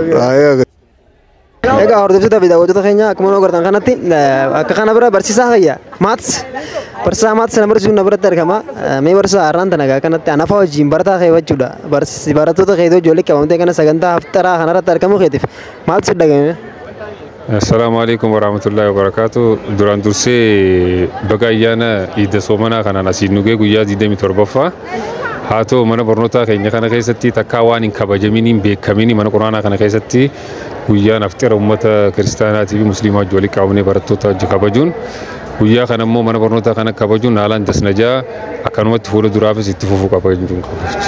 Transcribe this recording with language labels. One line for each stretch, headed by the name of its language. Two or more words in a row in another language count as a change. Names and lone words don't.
Oromo: Egaa hordoftoota fi daawwattoota keenya akkuma agartan kanatti akka kana bira barsiisaa fayyaa maats barsiisaa maats nama barsiisuun na biratti argama. Mee barsiisaa har'aan tana kanatti anafa wajjin barataa keewwachuudha. Barattoota keetii ijoollee qabamtee kana sagantaa haftaraa kanarratti argamu keetiif maaltu si dhagahame?
Arabic: السلام عليكم ورحمة الله وبركاته.
Oromo: Duraan dursee baga ayyaana Iida Soomanaa kanaan asiin nugee guyyaa 27ffaa haa ta'u mana barnootaa keenya kana keessatti takkaa waan hin kabajaminiin beekamini mana quraanaa kana keessatti guyyaan aftira uummata kiristaanaatii fi musliimaa wajjin walitti qabamnee barattoota wajjin kabajuun guyyaa kana immoo mana barnootaa kana kabajuun haalaan dasnajaa akkanumatti fuula duraafis itti fufuu qaba jechuun kabaja.